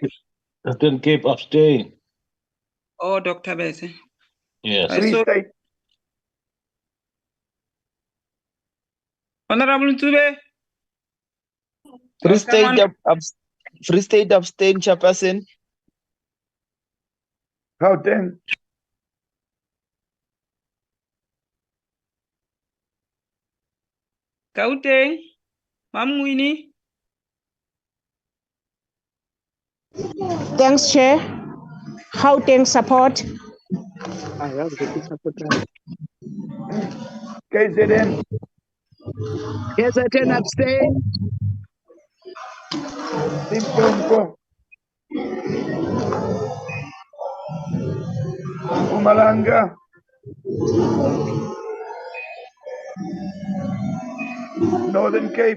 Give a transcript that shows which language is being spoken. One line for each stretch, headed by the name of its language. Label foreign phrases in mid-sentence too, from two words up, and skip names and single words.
English: Eastern Cape abstain. Oh, Dr. Bese. Yes. Free State. Honorable Nsube? Free State, Free State abstain, Chairperson. Gauteng. Gauteng, Mamwini. Thanks, Chair. Gauteng support. I have the support. KZN. KZN abstain. Limpopo. Mpumalanga. Northern Cape.